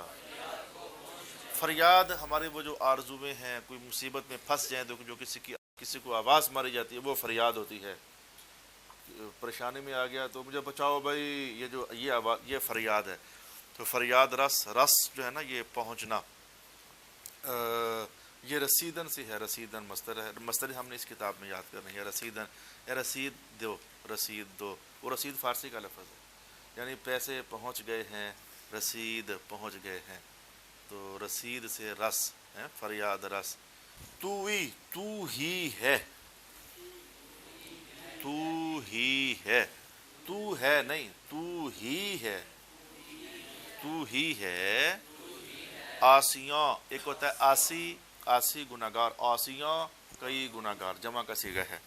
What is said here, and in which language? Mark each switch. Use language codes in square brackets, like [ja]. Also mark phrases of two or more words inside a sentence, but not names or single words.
[ur] فریاد ہمارے وہ جو آرزویں ہیں، کوئی مصیبت میں پھنس جائیں تو جو کسی کو آواز ماری جاتی ہے، وہ فریاد ہوتی ہے۔ پریشانی میں آ گیا تو مجھے بچاؤ بھائی، یہ جو یہ آواز، یہ فریاد ہے۔ تو فریاد رس، رس جو ہے نا یہ پہنچنا، یہ رسیدن سے ہے، رسیدن مصدر ہے، مصدر ہم نے اس کتاب میں یاد کرنا ہے، رسیدن، اے رسید دو، رسید دو، وہ رسید فارسی کا لفظ ہے، یعنی پیسے پہنچ گئے ہیں، رسید پہنچ گئے ہیں، تو رسید سے رس ہے، فریاد رس۔ تو ہی ہے، تو ہی ہے، تو ہے نہیں، تو ہی ہے، تو ہی ہے، آسیاں، ایک ہوتا ہے آسی، آسی گناہگار، آسیاں کئی گناہگار، جمع کا صیغہ ہے۔